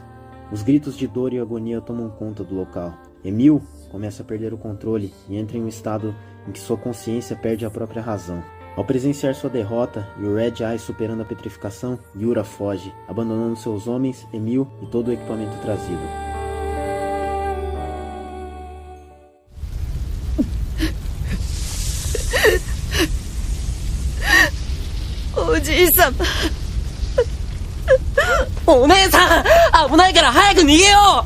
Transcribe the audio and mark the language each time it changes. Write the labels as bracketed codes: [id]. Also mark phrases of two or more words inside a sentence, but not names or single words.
[pt] Os gritos de dor e agonia tomam conta do local. Emil começa a perder o controle e entra em um estado em que sua consciência perde a própria razão. Ao presenciar sua derrota e o Red Eye superando a petrificação, Yura foge, abandonando seus homens, Emil e todo o equipamento trazido. [ja] Oji-sama. お姉さん、危ないから早く逃げよう。